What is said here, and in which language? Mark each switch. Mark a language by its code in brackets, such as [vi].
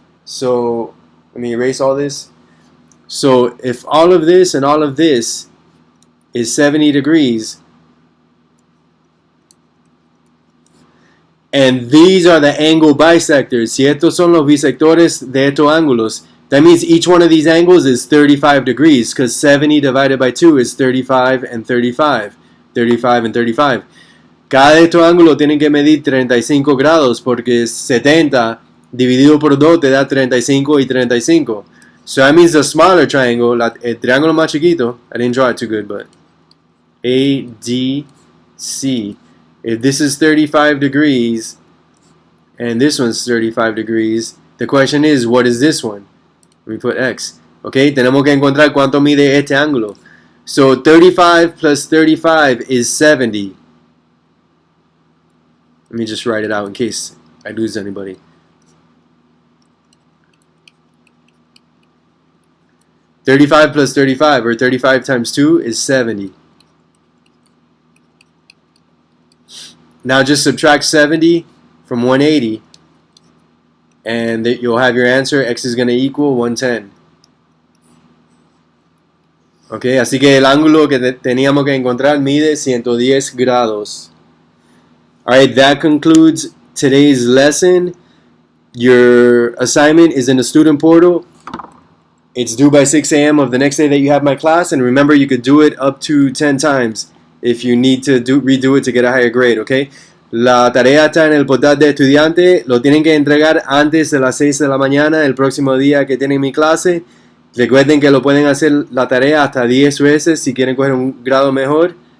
[en] So, let me erase all this. So, if all of this and all of this is 70 degrees, and these are the angle bisectors, [es] si estos son los bisectores de estos ángulos, [en] That means each one of these angles is 35 degrees because 70 divided by 2 is 35 and 35. 35 and 35. [es] Cada de estos ángulos tienen que medir 35 grados porque 70 dividido por 2 te da 35 y 35. [en] So that means the smaller triangle, [es] el triángulo más chiquito, [en] I didn't draw it too good, but ADC. If this is 35 degrees and this one's 35 degrees, the question is, what is this one? Let me put X. [es] Okay, tenemos que encontrar cuánto mide este ángulo. [en] So 35 plus 35 is 70. Let me just write it out in case I lose anybody. $35 plus 35, or 35 times 2, is 70. Now just subtract 70 from 180, and you'll have your answer. X is going to equal 110. [es] Okay, así que el ángulo que teníamos que encontrar mide 110 grados. [en] Alright, that concludes today's lesson. Your assignment is in the student portal. It's due by 6 a.m. of the next day that you have my class. And remember, you could do it up to 10 times if you need to redo it to get a higher grade, okay? [es] La tarea está en el portal de estudiante. Lo tienen que entregar antes de las 6 de la mañana el próximo día que tienen mi clase. Recuerden que lo pueden hacer la tarea hasta 10 veces si quieren coger un grado mejor.